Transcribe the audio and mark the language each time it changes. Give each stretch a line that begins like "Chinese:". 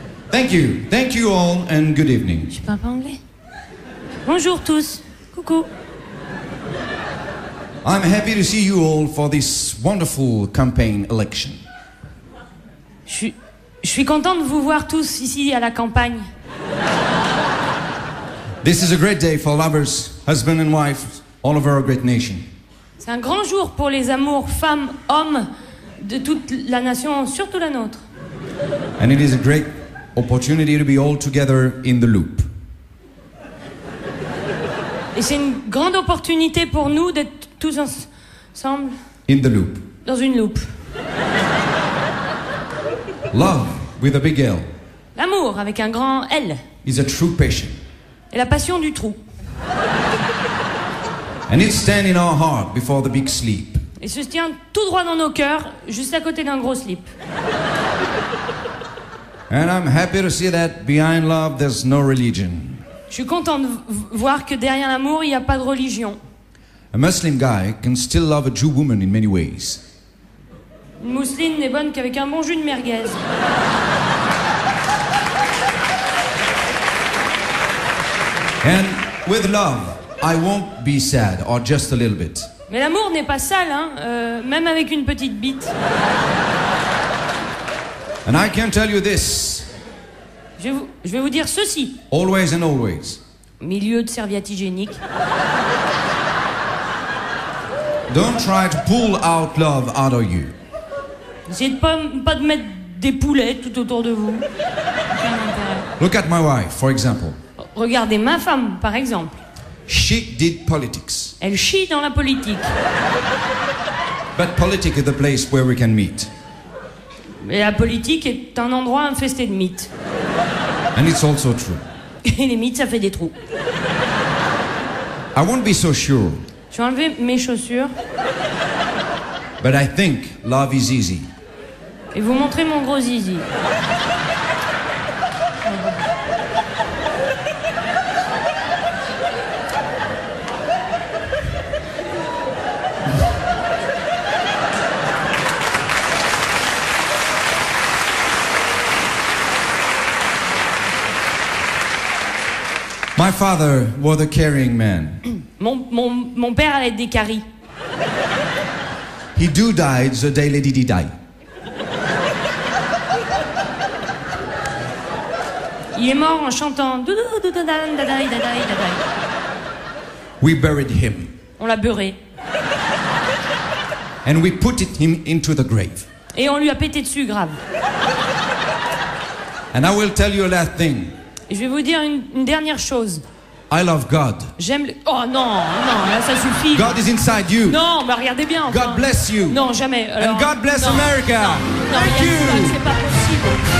English: Thank you all and good evening.
French: Je parle pas anglais. Bonjour tous. Coucou.
English: I'm happy to see you all for this wonderful campaign election.
French: Je suis content de vous voir tous ici à la campagne.
English: This is a great day for lovers, husband and wife, all over our great nation.
French: C'est un grand jour pour les amours femmes, hommes de toute la nation, surtout la nôtre.
English: And it is a great opportunity to be all together in the loop.
French: Et c'est une grande opportunité pour nous d'être tous ensemble.
English: In the loop.
French: Dans une loupe.
English: Love with a big L.
French: L'amour avec un grand L.
English: Is a true passion.
French: Et la passion du trou.
English: And it stands in our heart before the big sleep.
French: Et se tient tout droit dans nos cœurs, juste à côté d'un gros slip.
English: And I'm happy to see that behind love there's no religion.
French: Je suis content de voir que derrière l'amour, il n'y a pas de religion.
English: A Muslim guy can still love a Jew woman in many ways.
French: Une mousseline n'est bonne qu'avec un bon jus de merguez.
English: And with love, I won't be sad, or just a little bit.
French: Mais l'amour n'est pas sale, hein, même avec une petite bite.
English: And I can tell you this.
French: Je vais vous dire ceci.
English: Always and always.
French: Milieu de serviette hygiénique.
English: Don't try to pull out love out of you.
French: Essayez de pas de mettre des poulets tout autour de vous. Aucun intérêt.
English: Look at my wife, for example.
French: Regardez ma femme, par exemple.
English: She did politics.
French: Elle chie dans la politique.
English: But politics is the place where we can meet.
French: Et la politique est un endroit infesté de mythes.
English: And it's also true.
French: Et les mythes, ça fait des trous.
English: I won't be so sure,
French: Je vais enlever mes chaussures
English: but I think love is easy.
French: et vous montrer mon gros zizi.
English: My father was a caring man.
French: Mon père avait des caries.
English: He died the day Lady Di died.
French: Il est mort en chantant. Doudou, doudou, dadaï, dadaï, dadaï, dadaï.
English: We buried him
French: On l'a beurré.
English: and we put him into the grave.
French: Et on lui a pété dessus, grave.
English: And I will tell you a last thing.
French: Et je vais vous dire une dernière chose.
English: I love God.
French: J'aime le... Oh non, non, là ça suffit.
English: God is inside you.
French: Non, mais regardez bien. Enfin.
English: God bless you.
French: Non, jamais. Alors,
English: And God bless
French: non,
English: America.
French: Non,
English: Thank
French: il y a
English: you.
French: ça, c'est pas possible.